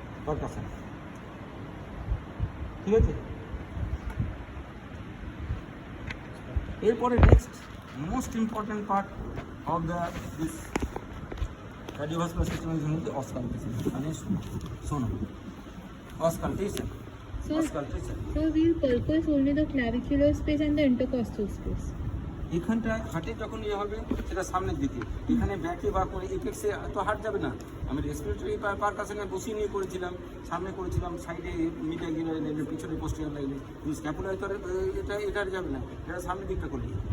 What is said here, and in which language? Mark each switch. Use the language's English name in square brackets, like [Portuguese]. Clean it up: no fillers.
[Bangla] Percussion, ঠিক আছে। এরপরে [English] Next most important part of this cardiovascular system is the auscultation. [Bangla] মানে শোনো, auscultation. [English] So we'll purpose only the clavicular space and the intercostal space. [Bangla] এখানটা হার্টে যখন ইয়ে হবে সেটা সামনের দিকে, এখানে ব্যাকে বা করে এপেক্সে তো হার্ট যাবে না। আমি রেসপিরেটরি পারকাশনে বসিয়ে নিয়ে করেছিলাম, সামনে করেছিলাম, সাইডে মিডে গেলে, পিছনে পোস্টিয়ার লাইনে, কিন্তু স্ক্যাপুলার তো এটা যাবে না, এটা সামনের দিকটা করলি।